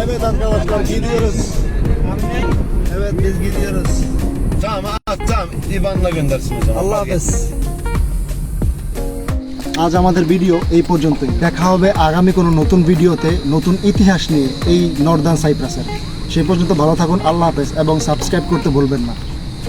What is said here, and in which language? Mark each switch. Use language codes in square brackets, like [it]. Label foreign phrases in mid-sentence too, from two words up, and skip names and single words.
[tr] Evet arkadaşlar, gidiyoruz. Evet, biz gidiyoruz. Tamam at, tamam. İvan'la göndersin o zaman. [bn] আল্লাহ হাফেজ। আজ আমাদের ভিডিও এই পর্যন্তই। দেখা হবে আগামী কোনো নতুন ভিডিওতে, নতুন ইতিহাস নিয়ে এই নর্দার্ন সাইপ্রাসের। সেই পর্যন্ত ভালো থাকুন, আল্লাহ হাফেজ, এবং সাবস্ক্রাইব করতে ভুলবেন না।